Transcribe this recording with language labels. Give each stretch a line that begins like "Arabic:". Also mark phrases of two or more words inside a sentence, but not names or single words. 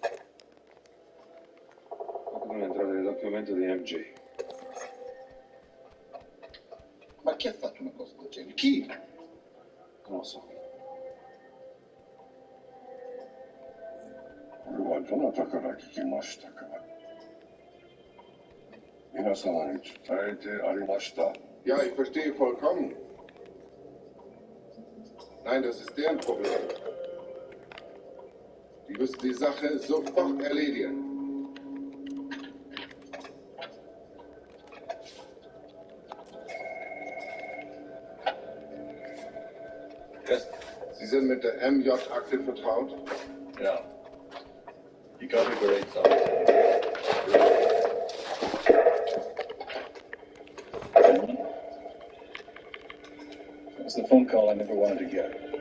Italian: Qualcuno è entrato nel documento di MJ. Ma chi ha fatto una cosa del genere? Chi? Non lo so.
Japanese: これはどなたから聞きましたか？皆様に伝えてありました。
German: Ja, ich verstehe vollkommen. Nein, das ist deren Problem. Die müssen die Sache sofort erledigen. Sie sind mit der MJ-Akte vertraut? Ja.
English: You got a great song. That was the phone call I never wanted to get.